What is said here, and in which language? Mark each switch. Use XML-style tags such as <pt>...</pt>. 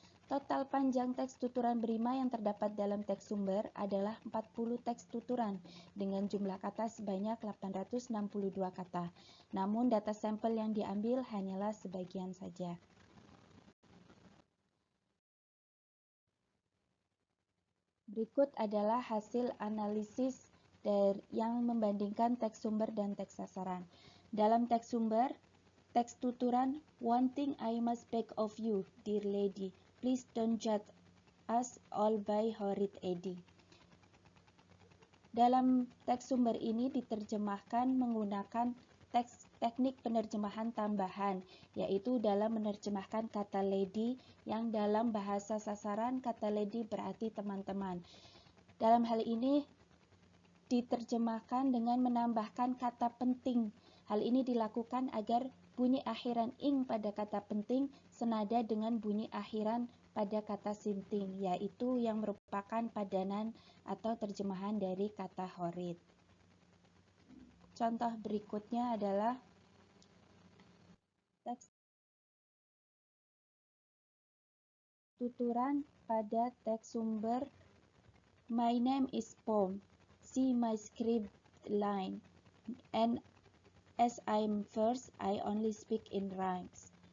<id>Total panjang teks tuturan berima yang terdapat dalam teks sumber adalah 40 teks tuturan dengan jumlah kata sebanyak 862 kata. Namun data sampel yang diambil hanyalah sebagian saja. Berikut adalah hasil analisis yang membandingkan teks sumber dan teks sasaran. Dalam teks sumber, teks tuturan,</id> <en>"One thing I must beg of you, dear lady, please don't judge us all by horrid Eddie."</en> <id>Dalam teks sumber ini diterjemahkan menggunakan teknik penerjemahan tambahan, yaitu dalam menerjemahkan kata lady yang dalam bahasa sasaran kata lady berarti teman-teman. Dalam hal ini diterjemahkan dengan menambahkan kata penting. Hal ini dilakukan agar bunyi akhiran ing pada kata penting senada dengan bunyi akhiran pada kata sinting, yaitu yang merupakan padanan atau terjemahan dari kata horrid. Contoh berikutnya adalah teks tuturan pada teks sumber</id> <en>"My name is Pom. See my script line. And as I'm first, I only speak in rhymes."</en>